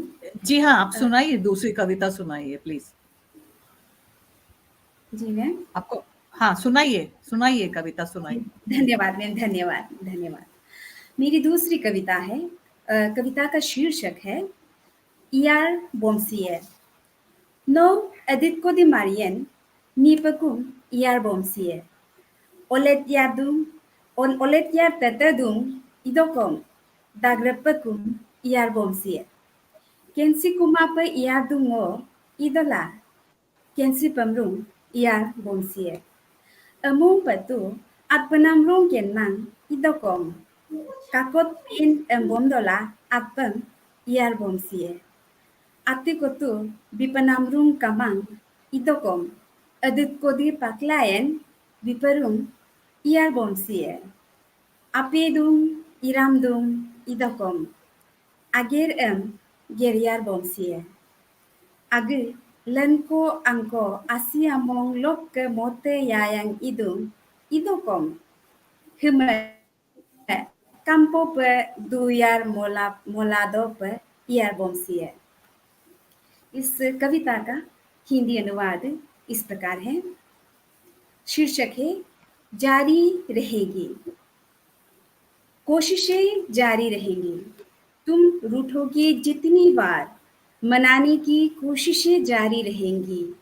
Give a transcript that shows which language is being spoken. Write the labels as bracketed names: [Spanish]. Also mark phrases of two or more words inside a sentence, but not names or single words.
[Hindi] जी हाँ, आप सुनाइए, दूसरी कविता सुनाइए प्लीज। जी मैम। आपको हाँ सुनाइए कविता सुनाइए। धन्यवाद मैम, धन्यवाद धन्यवाद। मेरी दूसरी कविता है, कविता का शीर्षक है इयार बोमसियर। [Adi] No editko di Marian, ni pagum iar bomsier. Olet yadum, olet yar tetadum, idokom, dagrapagum iar bomsier. Kensi kumapa iar dungo, idola, kensi pamrung iar bomsier. Amung patu, at penamrung kenmang, idokom. Kakot pin embomdola, at pem iar bomsier. Ati ko tu bipanamrung kamang idokom adit ko di paklayan biparum iar bomsiye apedum iramdum idokom ager geriar bomsiye agi lanko angko asiamong lok ke mote yayang idum idokom hime campo pe duyar molado pe iar bomsiye। [Hindi] इस कविता का हिंदी अनुवाद इस प्रकार है। शीर्षक है जारी रहेगी। कोशिशें जारी रहेंगी। तुम रूठोगे जितनी बार, मनाने की कोशिशें जारी रहेंगी।